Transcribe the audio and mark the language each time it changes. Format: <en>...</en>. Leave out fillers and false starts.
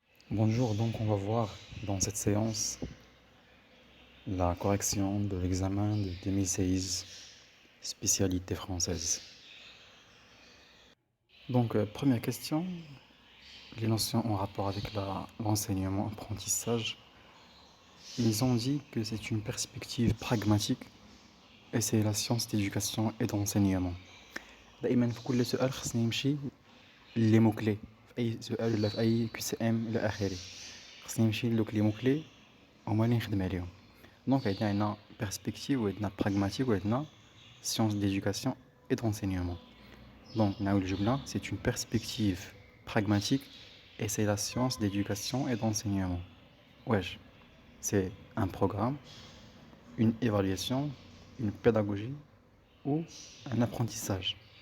<fr>Bonjour, donc on va voir dans cette séance la correction de l'examen de 2016, spécialité française. Donc, première question, les notions en rapport avec l'enseignement, apprentissage. Ils ont dit que c'est une perspective pragmatique et c'est la science d'éducation et d'enseignement.</fr> <ar>دائما في كل سؤال خصني نمشي لي موكلي في اي سؤال ولا في اي كيو سي ام الى اخره خصني نمشي لوك لي موكلي هما اللي نخدم عليهم.</ar> <fr>Donc, il y a une perspective, ou une pragmatique, ou une science d'éducation et d'enseignement. Donc, c'est une perspective pragmatique et c'est la science d'éducation et d'enseignement. Wesh, c'est un programme, une évaluation, une pédagogie ou un apprentissage.</fr>